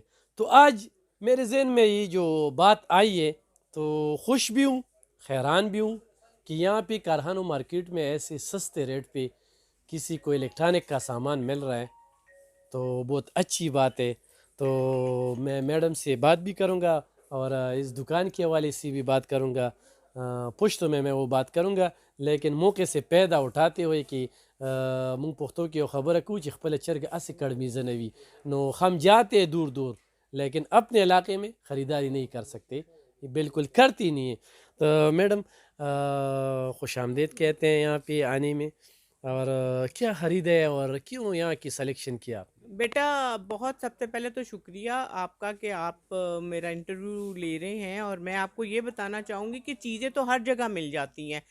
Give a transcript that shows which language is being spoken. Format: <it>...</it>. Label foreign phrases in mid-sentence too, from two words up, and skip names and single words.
<ur>تو آج میرے ذہن میں یہ جو بات آئی ہے تو خوش بھی ہوں، حیران بھی ہوں کہ یہاں پہ کارخانوں مارکیٹ میں ایسے سستے ریٹ پہ کسی کو الیکٹرانک کا سامان مل رہا ہے تو بہت اچھی بات ہے. تو میں میڈم سے بات بھی کروں گا اور اس دکان کے حوالے سے بھی بات کروں گا، پشتو میں وہ بات کروں گا، لیکن موقع سے پیدا اٹھاتے ہوئے کہ</ur> <ps>مونږ پښتو کې یو خبره کوو چې خپله چرګه هسې کړمیزه نه وي.</ps> <ur>نو ہم جاتے دور دور لیکن اپنے علاقے میں خریداری نہیں کر سکتے، بالکل کرتی نہیں ہے. تو میڈم خوش آمدید کہتے ہیں یہاں پہ آنے میں، اور کیا خریدے اور کیوں یہاں کی سلیکشن کیا؟ بیٹا بہت سب سے پہلے تو شکریہ آپ کا کہ آپ میرا انٹرویو لے رہے ہیں، اور میں آپ کو یہ بتانا چاہوں گی کہ چیزیں تو ہر جگہ مل جاتی ہیں.</ur>